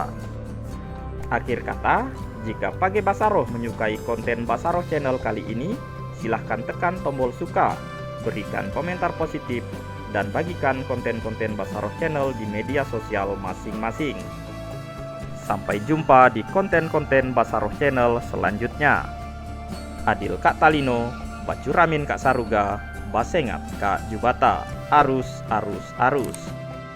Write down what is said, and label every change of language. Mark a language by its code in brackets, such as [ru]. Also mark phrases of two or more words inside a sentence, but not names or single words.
[id] Akhir kata, jika Page Basaroh menyukai konten Basaroh Channel kali ini, silahkan tekan tombol suka, berikan komentar positif, dan bagikan konten-konten Basaroh Channel di media sosial masing-masing. Sampai jumpa di konten-konten Basaroh Channel selanjutnya. [knx] Adil Kak Talino, Bacuramin Kak Saruga, Basengat Kak Jubata, arus.